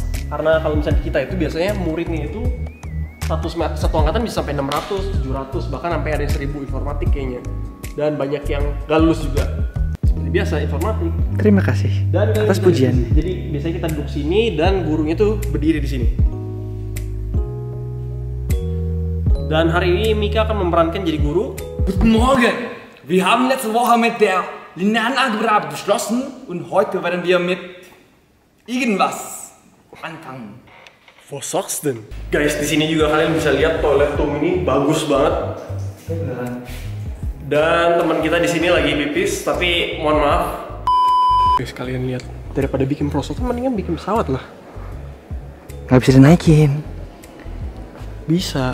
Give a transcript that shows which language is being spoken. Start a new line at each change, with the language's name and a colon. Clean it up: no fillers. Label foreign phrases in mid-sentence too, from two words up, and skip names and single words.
Indonesian: Karena kalau misalnya kita itu biasanya muridnya itu satu angkatan bisa sampai 600, 700, bahkan sampai ada 1000 informatik kayaknya. Dan banyak yang gak lulus juga. Seperti biasa informatik. Terima kasih Dan atas pujian. Jadi biasanya kita duduk sini dan gurunya tuh berdiri di sini. Dan hari ini Mika akan memerankan jadi guru.
German: Guten Morgen! Wir haben letzte Woche mit der linearen Algebra abgeschlossen und heute werden wir mit irgendwas anfangen. Was sagst denn?
Indonesian: Guys, di sini juga kalian bisa lihat
English: toilet room
Indonesian: ini bagus banget. Dan teman kita di sini lagi pipis, tapi mohon maaf. Guys, kalian lihat, daripada bikin prosotan mendingan bikin pesawat lah. Nggak bisa dinaikin. Bisa.